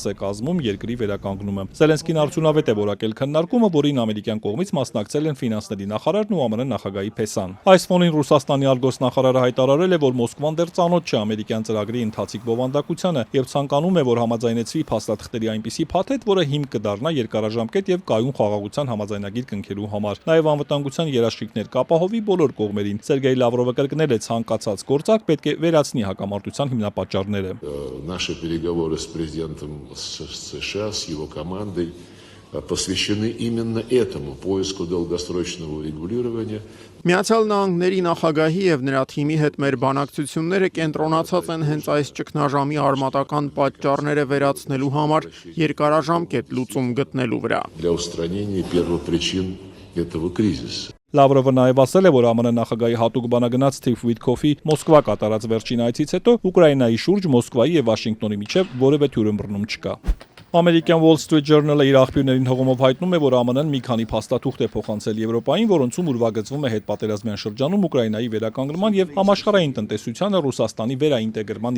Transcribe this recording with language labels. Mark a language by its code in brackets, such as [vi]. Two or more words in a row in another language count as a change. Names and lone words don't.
[hy] է կազմում երկրի վերականգնումը։ Զելենսկին արդյունավետ է որակել քննարկումը, որին ամերիկյան կողմից մասնակցել են ֆինանսների նախարարն ու ԱՄՆ նախագահի փեսան։ Այս ֆոնին Ռուսաստանի արտգործնախարարը հայտարարել է, որ Մոսկվան դեռ ծանոթ չէ ամերիկյան ծրագրի ընթացիկ բովանդակությանը եւ ցանկանում է, որ համաձայնեցվի փաստաթղթերի այնպիսի փաթեթ, որը հիմք կդառնա երկարաժամկետ եւ կայուն խաղաղության համաձայնագիր կնքելու համար։ Նաև անվտանգության երաշխիքներ կապահովի բոլոր կողմերին։ Սերգեյ Լավրովը կրկնել է, ցանկացած գործակ պետք է վերացնի հակամարտության հիմնապատճառները։ [ru] Наши переговоры с президентом США, с его командой посвящены именно этому поиску долгосрочного урегулирования. [hy] Միացյալ Նահանգների նախագահի եւ նրա թիմի հետ մեր բանակցությունները կենտրոնացած են հենց այս ճգնաժամի արմատական պատճառները վերացնելու համար երկարաժամկետ լուծում գտնելու վրա։ [ru] Для устранения первопричин этого кризиса. [hy] Լավրովը նաև ասել է, որ ԱՄՆ նախագահի հատուկ բանագնաց Սթիվ Վիթքոֆի Մոսկվա կատարած վերջին այցից հետո Ուկրաինայի շուրջ Մոսկվայի եւ Վաշինգտոնի միջև որևէ թյուրըմբռնում չկա։ Ամերիկյան Wall Street Journal-ը իր աղբյուրներին հողումով հայտնում է, որ ԱՄՆ-ն մի քանի փաստաթուղթ է փոխանցել Եվրոպային, որոնցում ուրվագծվում է հետպատերազմյան շրջանում Ուկրաինայի վերականգնման եւ համաշխարհային տնտեսությանը Ռուսաստանի վերաինտեգրման